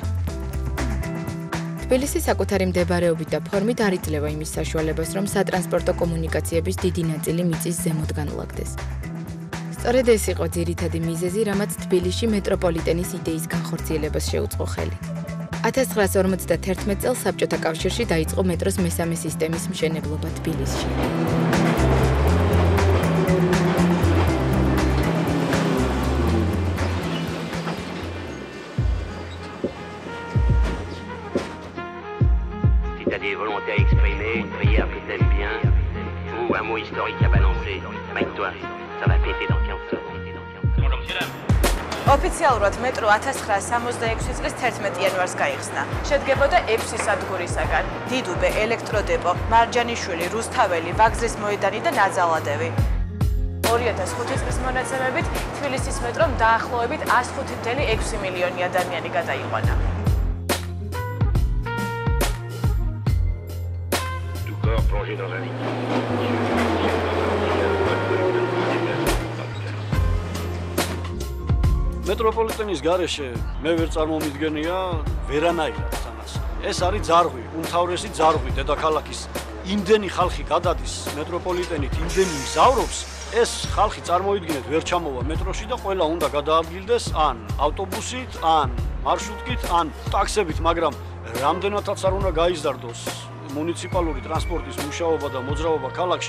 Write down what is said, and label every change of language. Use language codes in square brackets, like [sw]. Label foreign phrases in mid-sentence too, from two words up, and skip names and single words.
[ka] თბილისი საკუთარი მდებარეობით და ფორმით არ იძლევა იმის საშუალებას, რომ სატრანსპორტო კომუნიკაციების დიდი ნაწილი მიწის ზემოთ განლაგდეს. სწორედ ეს იყო ძირითადი მიზეზი, რამაც თბილისში მეტროპოლიტენის იდეის განხორციელებას შეუწყო ხელი. 1951 წელს საბჭოთა კავშირში დაიწყო მეტროს მესამე სისტემის მშენებლობა თბილისში. [fr] Si t'as des volontés à exprimer, une prière que t'aimes bien, ou un mot historique à balancer, mec-toi, ça va péter dans 15 secondes. [ka] ოფიციალურად მეტრო 1966 წლის 11 იანვარს გაიხსნა. შედგებოდა 6 სადგურისაგან: დიდუბე, ელექტროდეპო, მარჯანიშვილი, რუსთაველი, ვაგზლის მოედანი და ნაძალადევი. 2005 წლის მონაცემებით თბილისის მეტრომ დაახლოებით 105.6 მილიონი ადამიანი გადაიყვანა. [fr] Tout corps plongé dans un liquide. [ka] მეტროპოლიტენის გარეშე მე ვერ წარმომიდგენია ვერანაირად თანაც. ეს არის ძარღვი, უმთავრესი ძარღვი დედაქალაქის. იმდენი ხალხი გადადის მეტროპოლიტენით, იმდენი მგზავრობს, ეს ხალხი წარმოიდგინეთ ვერ ჩამოვა მეტროში და ყველა უნდა გადაადგილდეს ან ავტობუსით, ან მარშრუტკით, ან ტაქსებით, მაგრამ რამდენადაც არ უნდა გაიზარდოს მუნიციპალური ტრანსპორტის მუშაობა და მოძრაობა ქალაქში.